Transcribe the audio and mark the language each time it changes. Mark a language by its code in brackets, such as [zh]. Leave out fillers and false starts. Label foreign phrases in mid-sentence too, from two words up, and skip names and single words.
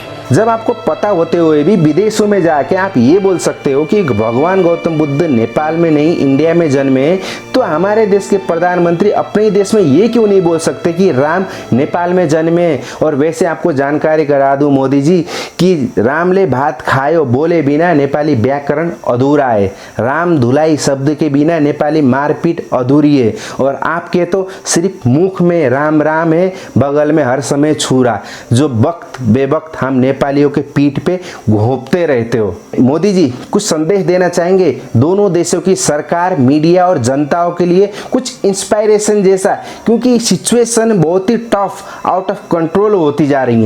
[hi] जब आपको पता होते हुए भी विदेशों में जाके आप ये बोल सकते हो कि भगवान गौतम बुद्ध नेपाल में नहीं इंडिया में जन्मे, तो हमारे देश के प्रधानमंत्री अपने ही देश में ये क्यों नहीं बोल सकते कि राम नेपाल में जन्मे? और वैसे आपको जानकारी करा दूं मोदी जी कि [ne] रामले भात खायो [hi] बोले बिना नेपाली व्याकरण अधूरा है। राम धुलाई शब्द के बिना नेपाली मारपीट अधूरी है। और आपके तो सिर्फ मुख में राम राम है, बगल में हर समय छुरा, जो वक्त बेवक्त हम नेपालियों के पीठ पे घोंपते रहते हो। मोदी जी कुछ संदेश देना चाहेंगे दोनों देशों की सरकार, मीडिया और जनताओं के लिए, कुछ इंस्पायरेशन जैसा, क्योंकि सिचुएशन बहुत ही टफ, [en] out of control [hi] होती जा रही है।